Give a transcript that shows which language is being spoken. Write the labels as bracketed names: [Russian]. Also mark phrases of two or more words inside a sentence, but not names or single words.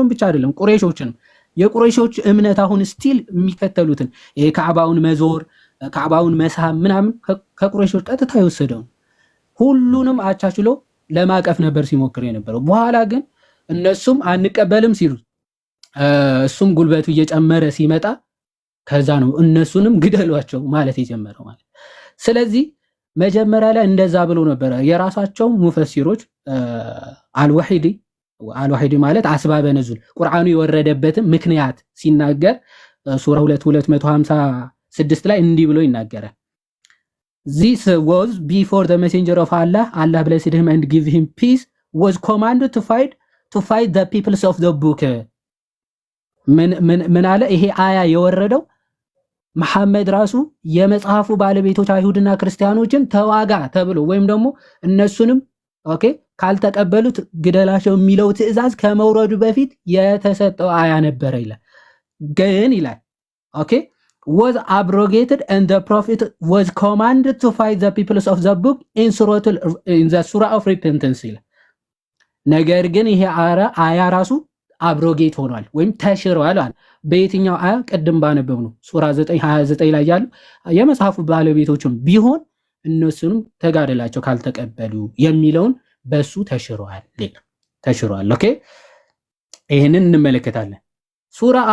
[Amharic] ብቻ አይደለም ቁረይሾችንም። የቁረይሾች እምነት አሁን ስቲል የሚከተሉትን ይሄ ካዕባውን መዞር ካዕባውን መሳም ምናምን ከቁረይሾች ቀጥታ የወሰደው ሁሉንም አቻችሎ ለማቀፍ ነበር ሲሞክር የነበረው። በኋላ ግን እነሱም አንቀበልም ሲሉ እሱም ጉልበቱ እየጨመረ ሲመጣ ከዛ ነው እነሱንም ግደሏቸው ማለት የጀመረው ማለት። ስለዚህ መጀመሪያ ላይ እንደዛ ብሎ ነበረ። የራሳቸው ሙፈሲሮች አልዋሂዲ ማለት አስባበ ነዙል ቁርአኑ የወረደበትን ምክንያት ሲናገር ሱራ 256 ላይ እንዲህ ብሎ ይናገራል። [English] This was before the messenger of Allah blessed him and give him peace was commanded to fight the peoples of the book. [Amharic] ምን አለ? ይሄ አያ የወረደው መሐመድ ራሱ የመጽሐፉ ባለቤቶች አይሁድና ክርስቲያኖችን ተዋጋ ተብሎ ወይም ደግሞ እነሱንም ኦኬ ካልተቀበሉት ግደላቸው የሚለው ትዕዛዝ ከመውረዱ በፊት የተሰጠው አያ ነበረ ይላል። ግን ይላል [English] okay was abrogated and the prophet was commanded to fight the peoples of the book in the surah of repentance [Amharic] ይላል። ነገር ግን ይሄ አያ ራሱ አብሮጌት ሆኗል ወይም ተሽሯል አለ። በየትኛው አያ? ቅድም ባነበብ ነው ሱራ 9:29 ላይ ያሉ የመጽሐፉ ባለቤቶችም ቢሆን እነሱንም ተጋደላቸው ካልተቀበሉ የሚለውን በሱ ተሽሯል። ኦኬ ይሄንን እንመለከታለን። ሱራ